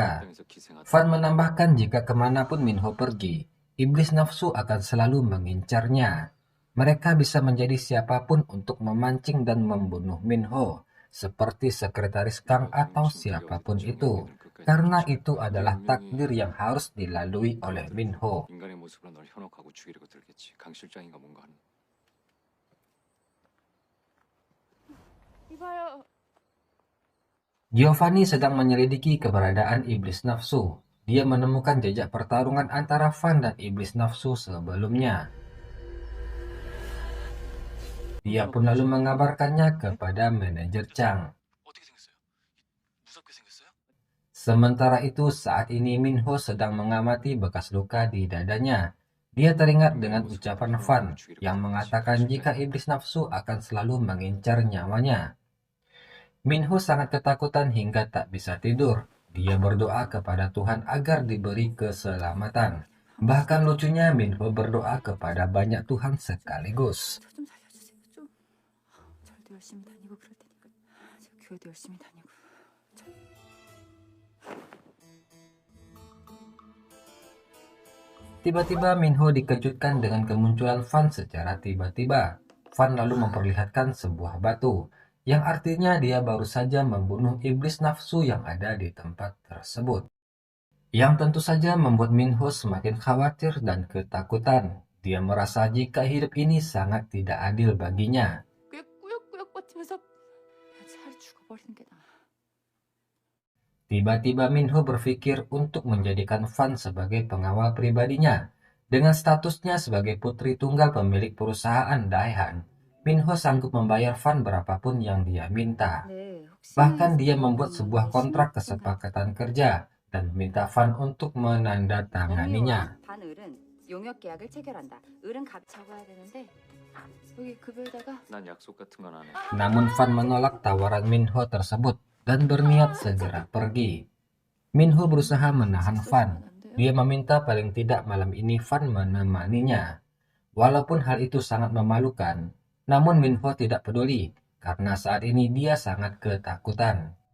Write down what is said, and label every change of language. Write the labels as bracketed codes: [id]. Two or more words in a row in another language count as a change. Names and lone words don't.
[id] Van menambahkan jika kemanapun Minho pergi, iblis nafsu akan selalu mengincarnya. Mereka bisa menjadi siapapun untuk memancing dan membunuh Minho, seperti sekretaris Kang atau siapapun itu. Karena itu adalah takdir yang harus dilalui oleh Minho. [ko] 인간의 모습으로 널 현혹하고 죽이려고 들겠지. 강 실장인가 뭔가 하는. 이봐요. [id] Giovanni sedang menyelidiki keberadaan iblis nafsu. Dia menemukan jejak pertarungan antara Van dan iblis nafsu sebelumnya. Dia pun lalu mengabarkannya kepada manajer Chang. [ko] 어떻게 생겼어요? 무섭게 생겼어요? [id] Sementara itu, saat ini Minho sedang mengamati bekas luka di dadanya. Dia teringat dengan ucapan Van yang mengatakan jika iblis nafsu akan selalu mengincar nyawanya. Minho sangat ketakutan hingga tak bisa tidur. Dia berdoa kepada Tuhan agar diberi keselamatan. Bahkan lucunya Minho berdoa kepada banyak Tuhan sekaligus. [ko] 저 좀 살려주세요. 좀. 절도 열심히 다니고 그럴 테니까. 제가 교회도 열심히 다니고. [id] Tiba-tiba Minho dikejutkan dengan kemunculan Van secara tiba-tiba. Van lalu memperlihatkan sebuah batu, yang artinya dia baru saja membunuh iblis nafsu yang ada di tempat tersebut. Yang tentu saja membuat Minho semakin khawatir dan ketakutan. Dia merasa jika hidup ini sangat tidak adil baginya. [ko] 꽤 꾸역꾸역 버티면서 차라리 죽어버리는 게 나아. [id] Tiba-tiba Minho berpikir untuk menjadikan Fan sebagai pengawal pribadinya. Dengan statusnya sebagai putri tunggal pemilik perusahaan Daehan, Minho sanggup membayar Fan berapapun yang dia minta. [ko] 네, 혹시 [id] Bahkan dia membuat sebuah kontrak kesepakatan kerja dan meminta Fan untuk menandatanganinya. [ko] 반을은 용역 계약을 체결한다. 을은 값 적어야 되는데 여기 급여에다가 난 약속 같은 건 안 해. [id] Namun Fan menolak tawaran Minho tersebut dan berniat segera pergi. Minho berusaha menahan Fan. Dia meminta paling tidak malam ini Fan menemaninya. Walaupun hal itu sangat memalukan, namun Minho tidak peduli karena saat ini dia sangat ketakutan.